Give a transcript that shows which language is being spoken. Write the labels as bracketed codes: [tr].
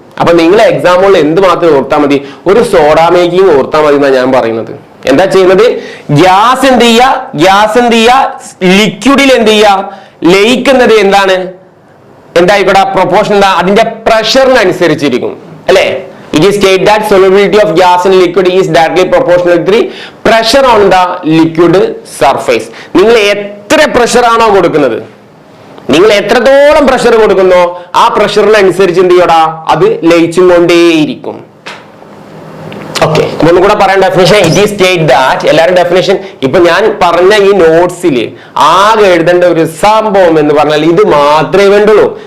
[ml] അപ്പൊ നിങ്ങൾ എക്സാമ്പിളിൽ എന്ത് മാത്രം ഓർത്താൽ മതി, ഒരു സോഡ മേക്കിംഗ് ഓർത്താൽ മതി എന്നാണ് ഞാൻ പറയുന്നത്. എന്താ ചെയ്യുന്നത്, ഗ്യാസ് എന്ത് ചെയ്യുക, ലിക്വിഡിൽ എന്ത് ചെയ്യുക, ലയിക്കുന്നത് എന്തായിക്കോട്ടെ, പ്രൊപ്പോർഷൻ അതിന്റെ പ്രഷറിനനുസരിച്ചിരിക്കും അല്ലെ. [en] It is stated that solubility of gas in liquid is directly proportional to the pressure on the liquid surface. [ml] നിങ്ങൾ എത്ര പ്രഷർ ആണോ കൊടുക്കുന്നത്, നിങ്ങൾ എത്രത്തോളം പ്രഷർ കൊടുക്കുന്നോ ആ പ്രഷറിനനുസരിച്ച് എന്ത് ചെയ്യടാ, അത് ലയിച്ചും കൊണ്ടേയിരിക്കും. ഓക്കെ, ഒന്നും കൂടെ പറയാൻ definition. [en] it is state that, [ml] എല്ലാവരും ഡെഫിനേഷൻ ഇപ്പൊ ഞാൻ പറഞ്ഞ ഈ നോട്ട്സിൽ ആകെ എഴുതേണ്ട ഒരു സംഭവം എന്ന് പറഞ്ഞാൽ ഇത് മാത്രമേ വേണ്ടുള്ളൂ.